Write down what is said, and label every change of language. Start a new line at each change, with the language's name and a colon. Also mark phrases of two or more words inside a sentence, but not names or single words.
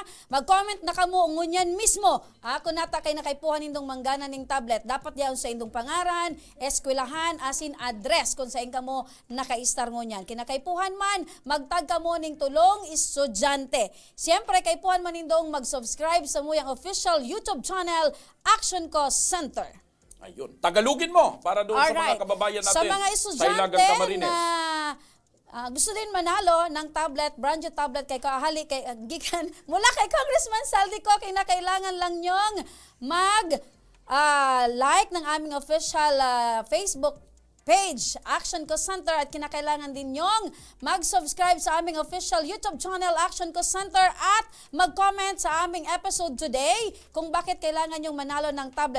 Bikol: Mag-comment na kamo ngunyan mismo, ha? Kung nata kay nakaipuhan nindong manggana ning tablet, dapat yaon sa indong pangaran, eskwelahan, asin address kung saan kamo naka-star ngunyan. Kinakaipuhan man, magtag kamo ning tulong estudyante. Siyempre, kay puhan manindong mag-subscribe sa muyang official YouTube channel, Aksyon Co Center. Ayun.
Filipino: Tagalugin mo para doon sa mga kababayan natin sa mga sa estudyante Ilagang Camarines. na gusto din manalo ng tablet,
English: brand new tablet
Filipino: kay kahali kay gikan mula kay Congressman Zaldy ko, kinakailangan lang nyong like ng aming official Facebook page, Aksyon Co Center, at kinakailangan din nyong mag-subscribe sa aming official YouTube channel, Aksyon Co Center, at mag-comment sa aming
English: episode today
Filipino: kung bakit kailangan nyong manalo ng tablet.